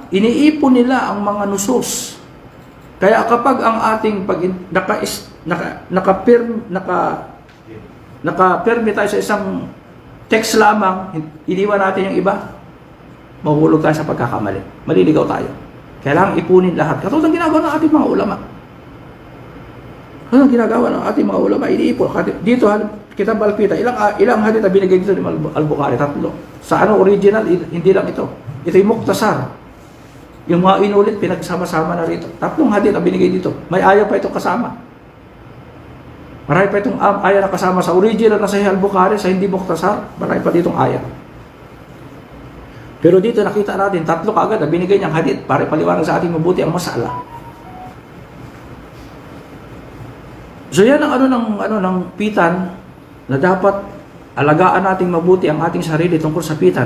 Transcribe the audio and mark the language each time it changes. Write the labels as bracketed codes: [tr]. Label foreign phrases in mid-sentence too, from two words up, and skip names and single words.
[tl] Iniipon nila ang mga nusus. Kaya kapag ang ating nakapirmi tayo sa isang text lamang, iniwan natin yung iba, mahulog tayo sa pagkakamali. Maliligaw tayo. Kailangang ipunin lahat. Katulad ng ginagawa ng ating mga ulama. Iniipon. Dito, Kitab al-Fitan, ilang hadith na binigay dito ni al-Bukhari? 3. Sa original, hindi lang ito. Ito yung muktasar. Yung mga inulit, pinagsama-sama na rito. 3 hadith na binigay dito. May ayaw pa itong kasama. Marami pa itong ayaw na kasama sa original na Sahih al-Bukhari, sa hindi muktasar. Marami pa ditong ayaw. Pero dito nakita natin, 3 kaagad na binigay niyang hadith para paliwanag sa ating mabuti ang masala. So yan ang ng pitan na dapat alagaan nating mabuti ang ating sarili tungkol sa pitan.